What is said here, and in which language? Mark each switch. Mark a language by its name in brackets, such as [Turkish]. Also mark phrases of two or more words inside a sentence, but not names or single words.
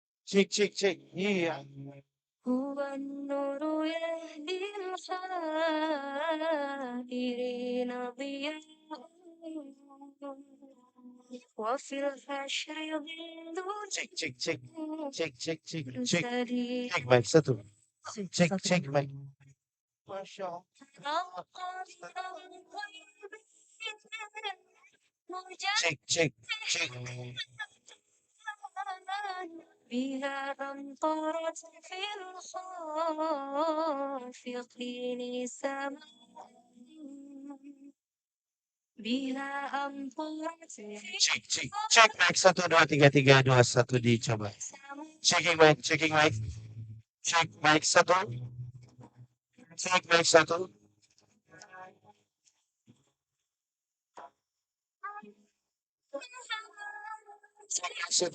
[Indonesian] Cek cek cek. Iya. [Arabic] هو النور يهدي الحائرين ضياء وفي الحشر ظل [Indonesian] Cek cek cek. Cek cek cek cek. [Arabic] سريع [Indonesian] Cek mic satu. Cek cek mic. [Arabic] ما شاء الله. [Indonesian] Cek cek cek. [Arabic] بها أمطرت في الخافقين سماء بها أمطرت في [Indonesian] Cek cek. Cek mic satu dua tiga tiga dua satu dicoba. [English] Checking mic, checking mic. [Indonesian] Cek mic satu. Cek mic satu. Cek mic satu.